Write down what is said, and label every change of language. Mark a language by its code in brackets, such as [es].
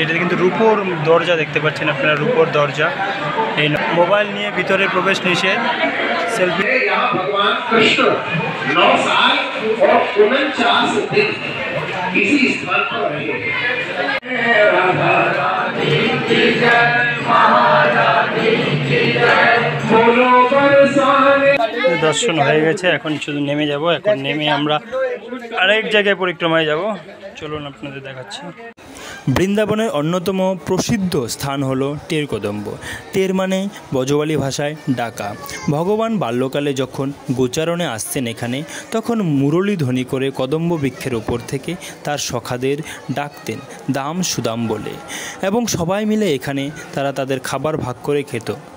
[bn] এটা কিন্তু রূপোর দরজা দেখতে পাচ্ছেন আপনারা, রূপোর দরজা। এই মোবাইল নিয়ে ভিতরে প্রবেশ নিষেধ। সেলফি। [hi] भगवान कृष्ण 9 साल और 49 दिन इसी स्थान पर रहे। राधा रानी की जय, महारानी की जय, बोलो बरसाने। [bn] দর্শন হয়ে গেছে, এখন শুধু নেমে যাব। এখন নেমে আমরা আরেক জায়গায় পরিক্রমায় যাব, চলুন আপনাদের দেখাচ্ছি। বৃন্দাবনের অন্যতম প্রসিদ্ধ স্থান হল টের কদম্ব। টের মানে ব্রজবালী ভাষায় ডাকা। ভগবান বাল্যকালে যখন গোচারণে আসতেন এখানে, তখন মুরলী ধ্বনি করে কদম্ব বৃক্ষের ওপর থেকে তার সখাদের ডাকতেন দাম সুদাম বলে, এবং সবাই মিলে এখানে তারা তাদের খাবার ভাগ করে খেত।